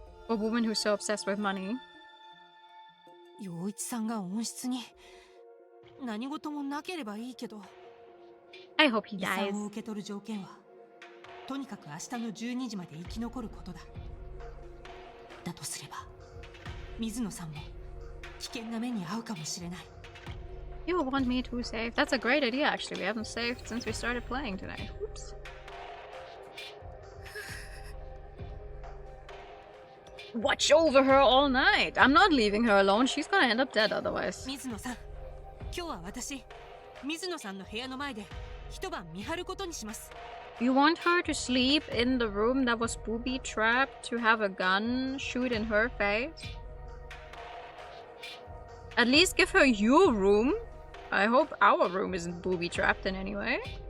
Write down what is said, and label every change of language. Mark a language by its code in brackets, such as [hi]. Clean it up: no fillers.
[en] A woman who's so obsessed with money. [ja] 陽一さんが温室に何事もなければいいけど。 [en] I hope he [ja] 遺産 [en] dies. [ja] を受け取る条件はとにかく明日の12時まで生き残ることだ。だとすれば水野さんも危険な目に遭うかもしれない。 [en] You want me to save? That's a great idea actually. We haven't saved since we started playing today. Oops. watch over her all night. I'm not leaving her alone. She's gonna end up dead otherwise. [ja] 水野さん、今日は私、水野さんの部屋の前で一晩見張ることにします。 [en] You want her to sleep in the room that was booby trapped to have a gun shoot in her face? At least give her your room. I hope our room isn't booby trapped in any way.